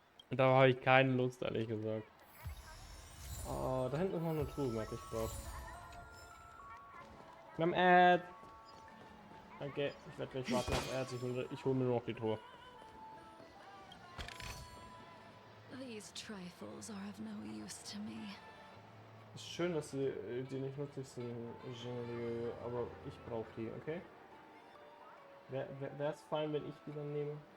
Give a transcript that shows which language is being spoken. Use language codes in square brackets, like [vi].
[de] Und da habe ich keine Lust, ehrlich gesagt. Oh, da hinten ist noch eine Truhe, merke ich gerade. Wir haben Ads. Danke, ich werde gleich warten auf Ads. Ich hole mir nur noch die Truhe. [en] These trifles are of no use to me. [de] Ist schön, dass die nicht nützlich sind, General, aber ich brauche die, okay? Wäre es fein, wenn ich die dann nehme?